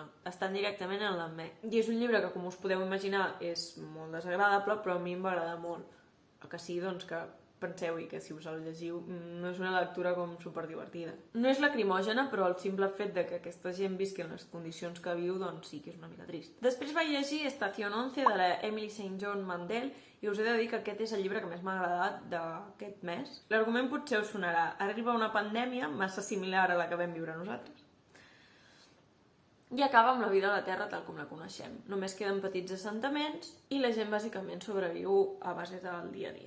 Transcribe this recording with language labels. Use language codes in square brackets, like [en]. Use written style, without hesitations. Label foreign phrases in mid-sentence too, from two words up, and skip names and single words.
[ca] Estan directament en l'amer. I és un llibre que, com us podeu imaginar, és molt desagradable, però a mi em va agradar molt. El que sí, doncs, que penseu-hi que si us el llegiu no és una lectura com superdivertida. No és lacrimògena, però el simple fet de que aquesta gent visqui en les condicions que viu, doncs sí que és una mica trist. Després vaig llegir Estación 11 de la Emily St. John Mandel i us he de dir que aquest és el llibre que més m'ha agradat d'aquest mes. L'argument potser us sonarà. Arriba una pandèmia massa similar a la que vam viure nosaltres i acaba amb la vida a la Terra tal com la coneixem. Només queden petits assentaments i la gent bàsicament sobreviu a base del dia a dia.